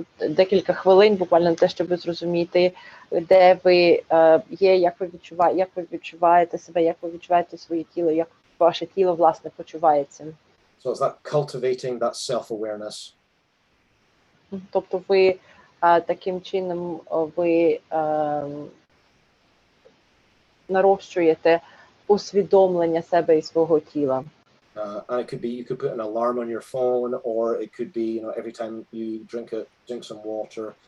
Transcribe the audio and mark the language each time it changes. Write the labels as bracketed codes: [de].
[uk] декілька хвилин, буквально на те, щоб зрозуміти, де ви є, як ви відчуваєте себе, як ви відчуваєте своє тіло, як ваше тіло, власне, почувається. [en] So it's that cultivating that self-awareness. [uk] Тобто ви таким чином ви нарощуєте усвідомлення себе і свого тіла. [en] And it could be, you could put an alarm on your phone, or it could be, every time you drink some water,